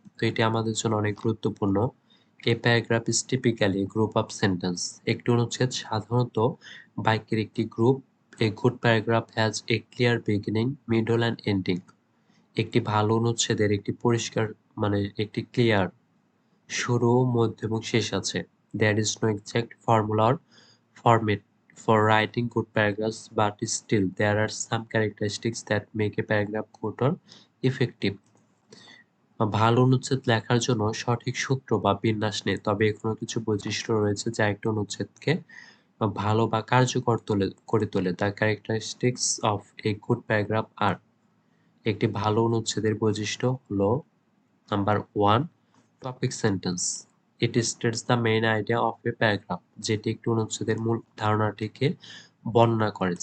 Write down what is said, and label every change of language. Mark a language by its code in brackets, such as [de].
[bn] তো এটি আমাদের জন্য অনেক গুরুত্বপূর্ণ। [en] a paragraph is typically group of sentence, [bn] একটি অনুচ্ছেদ সাধারণত বাক্যের একটি group. [en] A good paragraph has a clear beginning, middle and ending. [bn] একটি ভালো অনুচ্ছেদের একটি পরিষ্কার মানে একটি ক্লিয়ার শুরু, মধ্য এবং শেষ আছে। [en] There is no exact formula or format for writing good paragraphs, but still there are some characteristics that make a paragraph good or effective. [bn] ভালো অনুচ্ছেদ লেখার জন্য সঠিক সূত্র বা বিন্যাস নেই, তবে এখনো কিছু বৈশিষ্ট্য রয়েছে যা একটি অনুচ্ছেদকে ভালো বা কার্যকর করে তোলে। [en] The characteristics of a good paragraph are, [bn] একটি ভালো অনুচ্ছেদের বৈশিষ্ট্য হলো number 1 [en] topic sentence, it states the main idea of a paragraph, [bn] যেটি একটি অনুচ্ছেদের মূল ধারণাটিকে বর্ণনা করে।